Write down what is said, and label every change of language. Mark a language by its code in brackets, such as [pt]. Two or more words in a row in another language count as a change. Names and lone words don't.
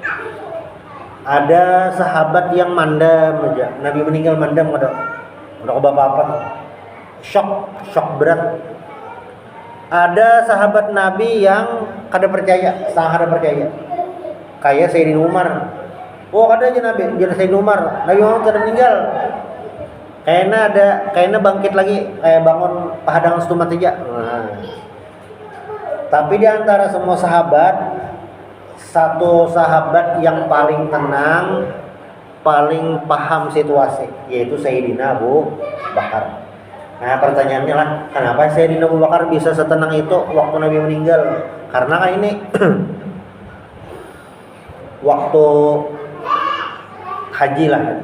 [bjn] Ada sahabat yang mandam aja. Nabi meninggal mandam ada apa-apa. Shock berat. Ada sahabat Nabi yang kada percaya, sangat percaya. Kayak Sayyidina Umar. Oh, ada aja Nabi, jadi Sayyidina Umar. Nabi Muhammad kada meninggal. Kayaknya bangkit lagi, kayak bangun pahadangan setumat aja. Nah. Tapi di antara semua sahabat, satu sahabat yang paling tenang, paling paham situasi, yaitu Sayyidina Abu Bakar. Nah pertanyaannya lah, kenapa Sayyidina Abu Bakar bisa setenang itu waktu Nabi meninggal? Karena kan ini waktu haji lah.